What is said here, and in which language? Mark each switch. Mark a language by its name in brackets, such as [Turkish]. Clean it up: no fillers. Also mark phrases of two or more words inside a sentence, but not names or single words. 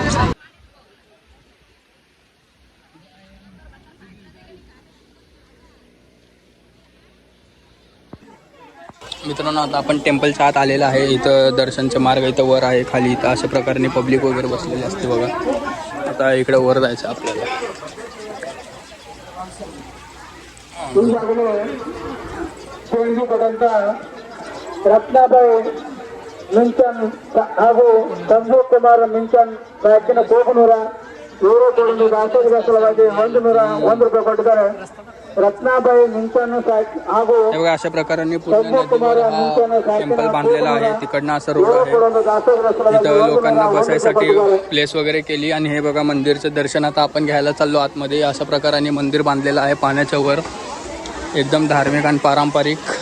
[Marathi] मित्रांनो आता आपण टेम्पलच्या आत आलेलं आहे. इथं दर्शनचे मार्ग इथं वर आहे, खाली इथं अशा प्रकारे पब्लिक वगैरे बसलेली असते बघा. आता इकडे वर जायचं आपल्याला. [Kannada] ರತ್ನಾಬಾಯಿ ಮಿಂಚನ್ ಹಾಗೂ ಸಂಜೀವ್ ಕುಮಾರ್ ಮಿಂಚನ್ ಬ್ಯಾಂಕಿನ ಕೋಪನೂರ ಇವರು ಕೊಡಲು ದಾಸೋಹ ಸಲುವಾಗಿ 101 ರೂಪಾಯಿ ಕೊಟ್ಟಿದ್ದಾರೆ. रत्नाबाई मिंचन ಹಾಗೂ [Marathi] अशा प्रकारे पूर्ण नदीवर हा टेम्पल बांधलेला आहे. तिकडनं असं रोड आहे. इथं लोकांना बसायसाठी प्लेस वगैरे केली. आणि हे बघा मंदिरचं दर्शन आता आपण घ्यायला चाललो आतमध्ये. अशा प्रकारे मंदिर बांधलेलं आहे पाण्याच्या वर, एकदम धार्मिक आणि पारंपरिक.